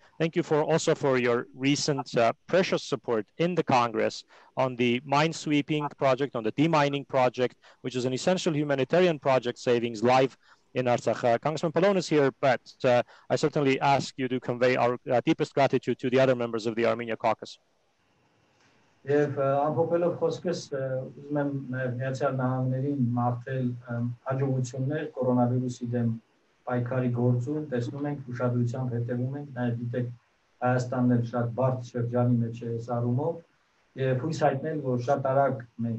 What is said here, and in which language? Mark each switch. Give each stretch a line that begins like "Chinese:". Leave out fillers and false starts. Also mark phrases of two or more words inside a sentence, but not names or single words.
English: Thank you also for your recent precious support in the Congress on the mine-sweeping project, on the demining project, which is an essential humanitarian project saving lives in Artsakh. Congressman Pallone is here, but I certainly ask you to convey our deepest gratitude to the other members of the Armenia caucus.
Armenian: Եվ ամփոփելով խոսքս ուզում եմ նաև Միացյալ Նահանգներին մաղթել հաջողություններ կորոնավիրուսի դեմ պայքարի գործում, տեսնում ենք ուշադրությամբ հետևում ենք, նաև գիտեք Հայաստանն էլ շատ բարդ շրջանի մեջ է այս առումով եւ հույս հայտնել, որ շատ արագ մենք